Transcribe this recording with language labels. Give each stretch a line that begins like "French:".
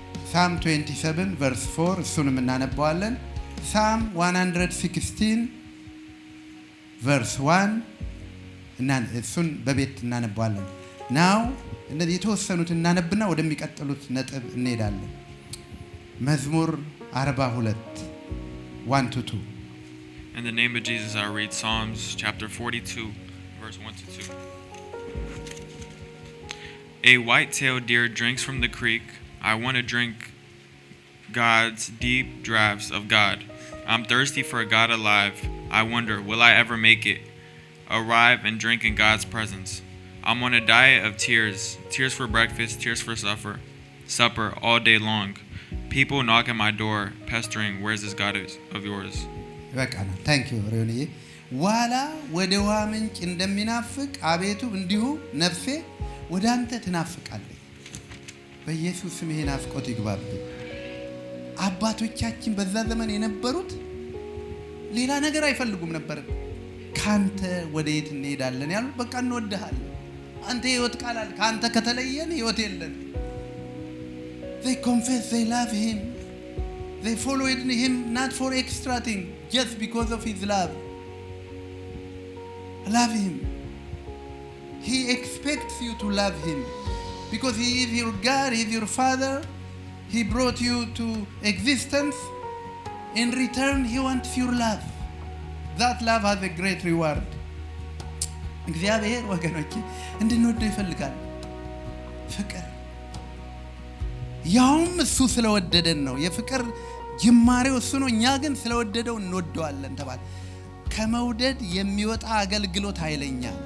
English: Psalm 27 verse 4
Amharic: እሱንም እናነባዋለን
English: Psalm 116 verse 1
Amharic: እና እሱን በቤት እናነባዋለን Now እነዚህ የተወሰኑት እናነብና ወደሚቀጥሉት ነጥብ እንሄዳለን መዝሙር 42 1 to 2
English: In the name of Jesus I read Psalms chapter 42 verse 1 to 2 A white-tailed deer drinks from the creek I want to drink God's deep drafts of God. I'm thirsty for a God alive. I wonder, will I ever make it? Arrive and drink in God's presence. I'm on a diet of tears. Tears for breakfast, tears for supper all day long. People knock at my door, pestering, where's this God of yours?
Amharic: በቃና
English: ታንክ ዩ
Amharic: ሪኒ ዋላ ወደ ውሃ ምንጭ እንደሚናፍቅ አቤቱ እንዲሁ ነፍሴ ወደ አንተ ትናፍቃለች። በኢየሱስ ስም ይሄ ናፍቆት ይግባብኝ። አባቶቻችን በዛ ዘመን የነበሩት ሌላ ነገር አይፈልጉም ነበር። ካንተ ወዴት እንሄዳለን ያሉ በቃ እንወድሃለን። አንተ ሕይወት ቃል ካንተ ከተለየን ሕይወት የለን።
English: They confess they love him. They followed him not for extra thing, just because of his love. Love him. He expects you to love him because he is your God, he is your father. He brought you to existence. In return, he wants your love. That love has a great reward.
Amharic: እግዚአብሔር ወገኖቼ እንድንወደው ይፈልጋል። ፍቅር ያውም እሱ ስለወደደን ነው። የፍቅር ጅማሬው እሱ ነው። እኛ ግን ስለወደደው እንወደዋለን ተባለ። ከመውደድ የሚወጣ አገልግሎት ኃይለኛ፣